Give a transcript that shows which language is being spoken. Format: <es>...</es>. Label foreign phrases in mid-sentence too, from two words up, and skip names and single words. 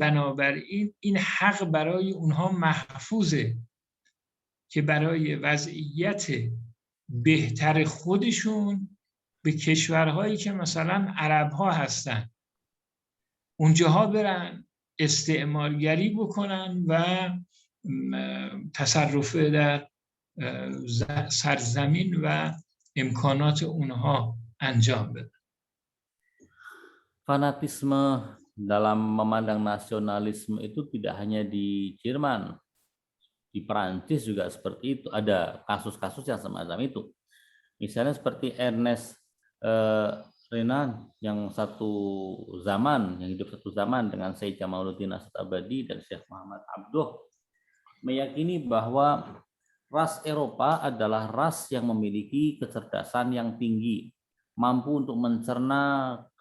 <fa>بنابراین این حق برای اونها محفوظه که برای وضعیت بهتر خودشون به کشورهایی که مثلا عرب ها هستن اونجاها برن استعمارگری بکنن و تصرف در سرزمین و امکانات اونها انجام بدن.</fa> <id>Fanatisme dalam memandang nasionalisme itu tidak hanya di Jerman, di Perancis juga seperti itu. Ada kasus-kasus yang semacam itu. Misalnya seperti Ernest Renan yang satu zaman, yang hidup satu zaman dengan Syekh Jamaluddin Asad-Abadi dan Syekh Muhammad Abduh, meyakini bahwa ras Eropa adalah ras yang memiliki kecerdasan yang tinggi, mampu untuk mencerna</id>